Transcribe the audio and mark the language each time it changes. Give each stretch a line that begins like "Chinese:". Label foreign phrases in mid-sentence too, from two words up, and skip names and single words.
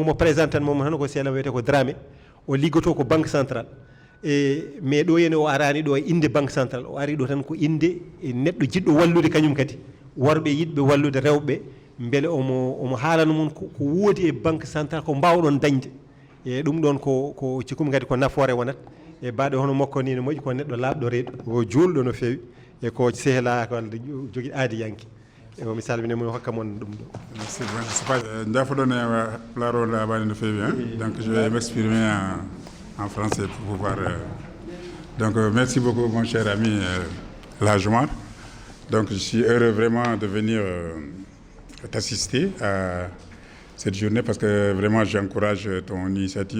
Fula: mo présentan mom tan ko seelam wiyete ko Dramé o liggoto ko
French: banque centrale mais
Fula: ɗo henne o arani ɗo e inde
French: banque centrale
Fula: o ari ɗo tan ko inde neɗɗo jiɗɗo wallude kañum kadi worɓe yiɗɓe wallude rewɓe beele omo haalano mon ko woodi e
French: banque centrale
Fula: ko mbawɗon dañde e ɗum ɗon ko cikkum kadi ko nafoore wonat e baɗo hono makko ni no moƴƴi ko neɗɗo laaɓɗo reeɗo o juulɗo no feewi e ko sehlaka walla jogui aadi yanke o mi salmini mo hokka mon ɗum ɗo
French: merci
Fula: jafoɗon e laarol labani no feewi
French: donc je vais m'exprimer en français pour pouvoir donc merci beaucoup mon cher ami El Hadj Oumar. Donc je suis heureux vraiment de venir t'assister à cette journée parce que vraiment j'encourage ton initiative.